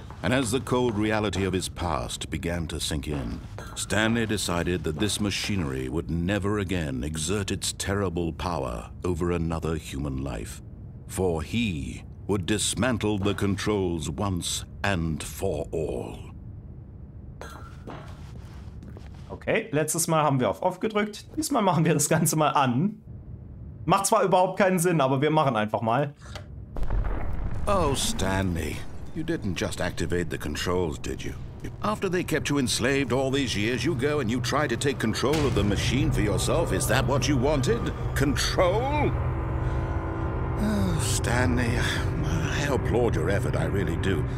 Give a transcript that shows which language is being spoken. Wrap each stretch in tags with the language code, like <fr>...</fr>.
<en>And as the cold reality of his past began to sink in, Stanley decided that this machinery would never again exert its terrible power over another human life. For he would dismantle the controls once and for all.</en> <de>Okay, letztes Mal haben wir auf Off gedrückt. Diesmal machen wir das Ganze mal an. Macht zwar überhaupt keinen Sinn, aber wir machen einfach mal.</de> <en>Oh, Stanley, you didn't just activate the controls, did you? After they kept you enslaved all these years, you go and you try to take control of the machine for yourself. Is that what you wanted? Control? Oh, Stanley, I applaud your effort, I really do.</en>